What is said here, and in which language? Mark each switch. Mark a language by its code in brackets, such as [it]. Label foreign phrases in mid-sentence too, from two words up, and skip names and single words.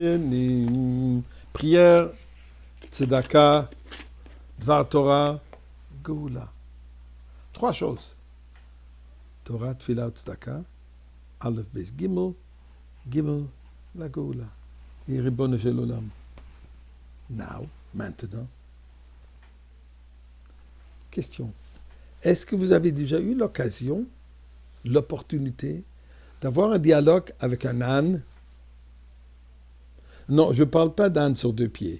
[fr] Prière, [he] צדקה, דבר תורה, גאולה. [fr] Trois choses. [he] תורה, תפילה, צדקה, אלף, בית, גימל, גימל, la geoula. Et ריבונו של עולם. [fr] Now, maintenant. Question. Est-ce que vous avez déjà eu l'occasion, l'opportunité d'avoir un dialogue avec un âne? Non, je ne parle pas d'âne sur 2 pieds.